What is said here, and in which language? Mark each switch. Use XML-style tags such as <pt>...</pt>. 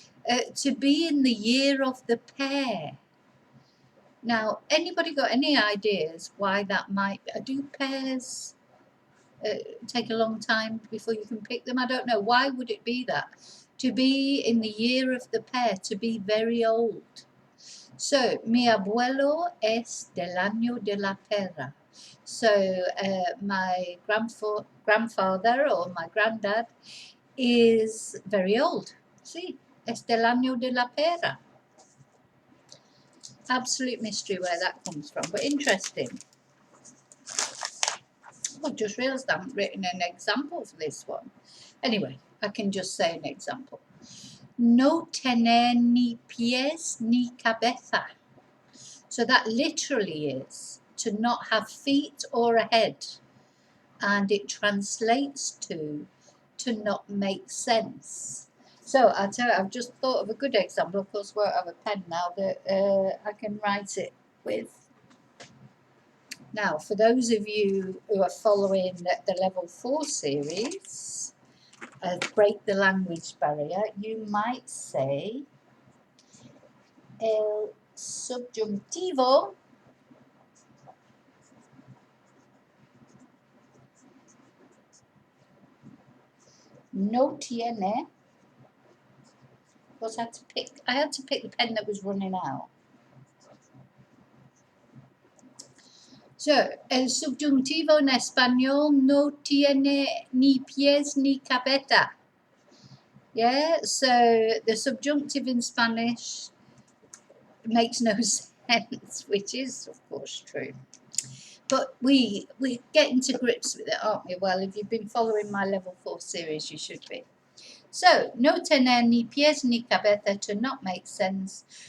<en>To be in the year of the pear. Now, anybody got any ideas why that might be? Do pears take a long time before you can pick them? I don't know. Why would it be that? To be in the year of the pear, to be very old.</en> <es>So, mi abuelo es del año de la pera.</es> <en>So, my grandfather or my granddad is very old.</en> <es>See, es del año de la pera.</es> <en>Absolute mystery where that comes from, but interesting. I just realised I haven't written an example for this one. Anyway, I can just say an example.</en> <es>No tener ni pies ni cabeza.</es> <en>So that literally is to not have feet or a head. And it translates to not make sense. So I'll tell you, I've just thought of a good example. Of course, I won't have a pen now that I can write it with. Now, for those of you who are following the Level 4 series, Break the Language Barrier, you might say el subjuntivo no tiene. Because I had to pick the pen that was running out.</en> <es>So, el subjuntivo en español no tiene ni pies ni cabeza.</es> <en>Yeah, so the subjunctive in Spanish makes no sense, which is, of course, true. But we're getting to grips with it, aren't we? Well, if you've been following my Level 4 series, you should be.</en> <es>So, no tener ni pies ni cabeza, to not make sense.</es>